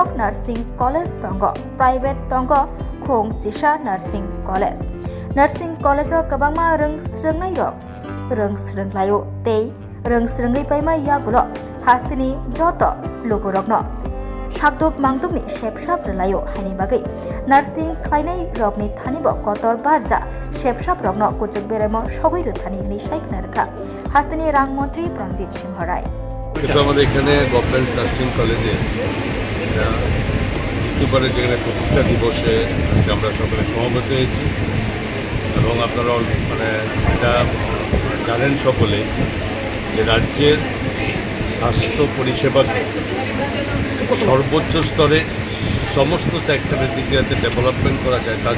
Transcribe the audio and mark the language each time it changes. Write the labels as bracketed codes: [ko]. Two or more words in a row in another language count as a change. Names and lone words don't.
[en] Nursing College [trp] Tongo Private Tongo Khung Chisha [en] Nursing College Nursing College [trp] o kabangma rung srungnai rok rung srunglayo tei rung srungai paima yagulo hastini joto logo rokno Shakdok Mangdokni Shepshap Relayo Haini Bagai Nursing Klainai Rokni Thanibo Kotor Barja Shepshap Rokno Kuchuk Beremo Shogoi Ruthani Hini Shaikna Rakha Hastini Rang Montri Pranjit Singh Horai [bn] কিন্তু আমাদের এখানে [en] government nursing college [bn] দ্বিতীয়বারের যেখানে প্রতিষ্ঠা দিবসে আজকে আমরা সকলে সমবেত হয়েছি এবং আপনারা এটা জানেন সকলে যে রাজ্যের স্বাস্থ্য পরিষেবাকে সর্বোচ্চ স্তরে সমস্ত সেক্টরের দিকে যাতে ডেভেলপমেন্ট করা যায় তার